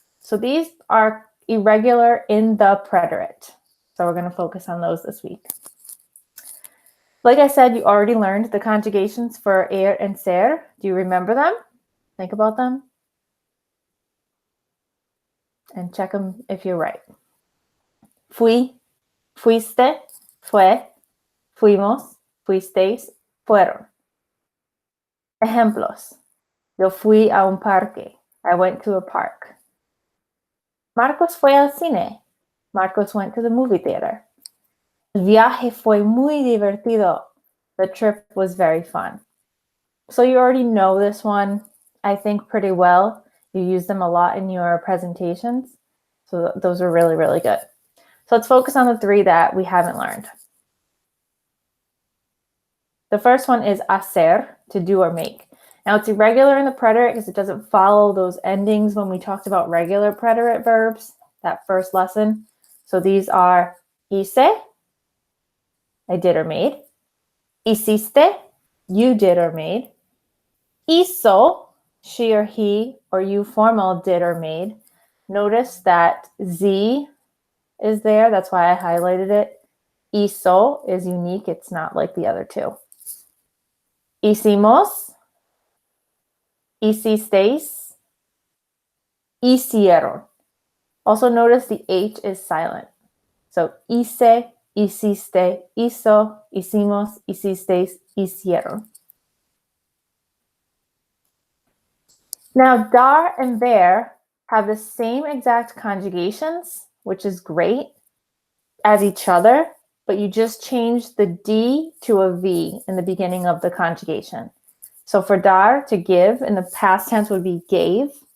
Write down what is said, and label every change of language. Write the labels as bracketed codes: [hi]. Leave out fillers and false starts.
[en] So these are irregular in the preterite. So we're going to focus on those this week. Like I said, you already learned the conjugations for er and ser. Do you remember them? Think about them. And check them if you're right. [es] Fui, fuiste, fue, fuimos, fuisteis, fueron. Ejemplos. Yo fui a un parque. [en] I went to a park. [es] Marcos fue al cine. [en] Marcos went to the movie theater. [es] El viaje fue muy divertido. [en] The trip was very fun. So you already know this one, I think, pretty well. You use them a lot in your presentations. So those are really, really good. So let's focus on the 3 that we haven't learned. The first one is hacer, to do or make. Now it's irregular in the preterite because it doesn't follow those endings when we talked about regular preterite verbs, that first lesson. So these are hice, I did or made. Hiciste, you did or made. Hizo, she or he or you formal did or made. Notice that Z is there. That's why I highlighted it. Hizo is unique. It's not like the other 2. [es] Hicimos, hicisteis, hicieron. [en] Also notice the H is silent. So [es] hice, hiciste, hizo, hicimos, hicisteis, hicieron. [en] Now dar and ver have the same exact conjugations, which is great, as each other, but you just change the D to a V in the beginning of the conjugation. So for dar, to give, in the past tense would be gave.